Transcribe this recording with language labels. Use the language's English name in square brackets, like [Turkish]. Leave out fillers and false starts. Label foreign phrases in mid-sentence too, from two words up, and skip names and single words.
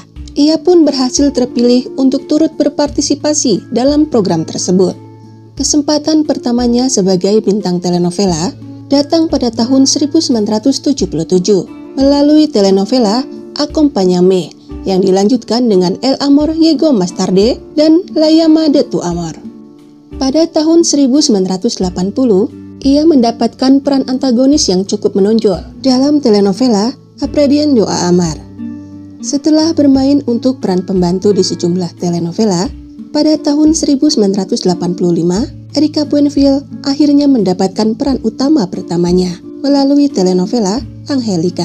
[Indonesian] Ia pun berhasil terpilih untuk turut berpartisipasi dalam program tersebut. Kesempatan pertamanya sebagai bintang telenovela datang pada tahun 1977 melalui telenovela Acompáñame yang dilanjutkan dengan El Amor Llegó Más Tarde dan La Llama de Tu Amor. Pada tahun 1980, ia mendapatkan peran antagonis yang cukup menonjol dalam telenovela Aprendiendo a Amar. Setelah bermain untuk peran pembantu di sejumlah telenovela, pada tahun 1985, Erika Buenfil akhirnya mendapatkan peran utama pertamanya melalui telenovela Angelica.